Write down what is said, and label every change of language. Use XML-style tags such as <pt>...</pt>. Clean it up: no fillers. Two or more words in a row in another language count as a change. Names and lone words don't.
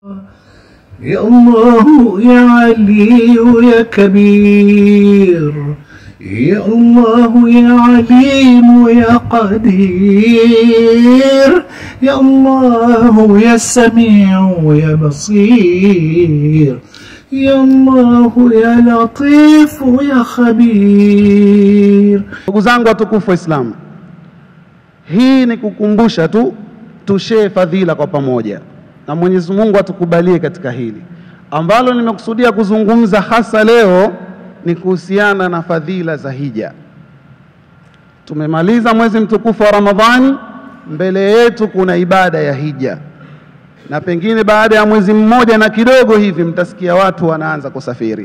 <ar>يا الله يا علي يا كبير، يا الله يا عليم يا قدير، يا الله يا سميع يا بصير، يا الله يا لطيف يا خبير.</ar> <sw>Ndugu zangu watukufu wa Islam, hii ni kukumbusha tu tushee fadhila kwa pamoja, na Mwenyezi Mungu atukubalie katika hili. Ambalo nimekusudia kuzungumza hasa leo ni kuhusiana na fadhila za hija. Tumemaliza mwezi mtukufu wa Ramadhani, mbele yetu kuna ibada ya hija, na pengine baada ya mwezi mmoja na kidogo hivi mtasikia watu wanaanza kusafiri.</sw>